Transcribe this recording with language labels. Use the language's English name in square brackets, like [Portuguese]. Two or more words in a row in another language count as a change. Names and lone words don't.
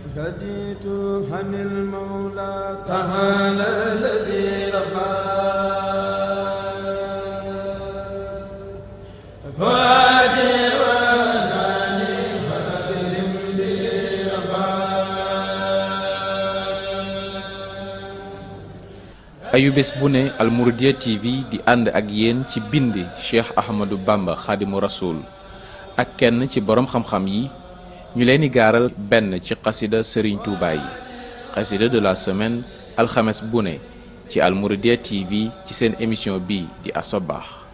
[Arabic] رديت عن المولى تعالى الذي ربى فؤادي وناني فأكرم به ربا. [Wolof] ayubés bu ne Al Mouridiyyah TV di ànd ak yéen ci bindi Cheikh Ahmadou Bamba Khadimu Rasoul ak kenn ci borom xam-xam yi ñu leen di gaaral benn ci xasida Serigne Touba yi xasida [French] de la semaine [Wolof] alxames bu ne ci Al Mouridiyyah TV ci seen émission bi di As-Sabah.